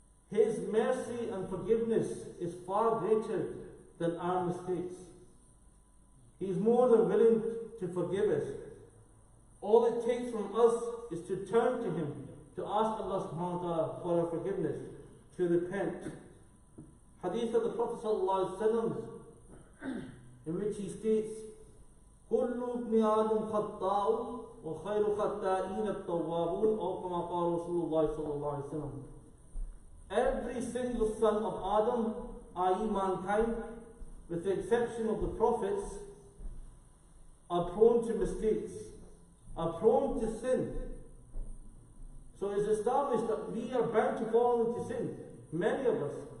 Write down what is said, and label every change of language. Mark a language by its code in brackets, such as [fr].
[en] His mercy and forgiveness is far greater than our mistakes. He is more than willing to forgive us. All it takes from us is to turn to Him, to ask Allah subhanahu wa ta'ala for our forgiveness, to repent. Hadith of the Prophet sallallahu alaihi wasallam, in which he states, [ar] كُلُّ ابْنِ آدَمْ خَطَّاءٌ وَخَيْرُ خَطَّائِينَ التَّوَّابُونَ أو كما قال رسول الله صلى الله عليه وسلم. [en] Every single son of Adam, i.e. mankind, with the exception of the prophets, are prone to mistakes, are prone to sin. So it's established that we are bound to fall into sin, many of us.